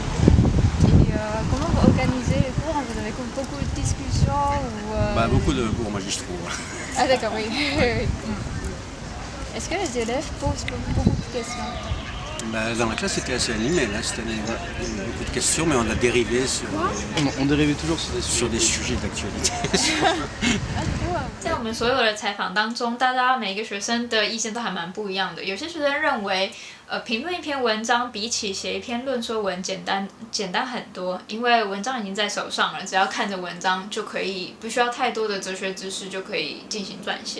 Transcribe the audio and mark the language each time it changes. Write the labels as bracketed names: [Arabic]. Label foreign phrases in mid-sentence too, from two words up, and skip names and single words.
[French] Et comment vous organisez les cours? Vous avez beaucoup de discussions ou Beaucoup de cours magistraux. Ah d'accord, oui. Est-ce que les élèves posent beaucoup de questions? Dans la classe, c'était assez animé. Là, cette année, il y a eu beaucoup de questions, mais on a dérivé On dérivait toujours sur des sujets d'actualité. [Chinese] 在我们所有的采访当中，大家每个学生的意见都还蛮不一样的。有些学生认为，评论一篇文章比起写一篇论说文简单很多，因为文章已经在手上了，只要看着文章就可以，不需要太多的哲学知识就可以进行撰写。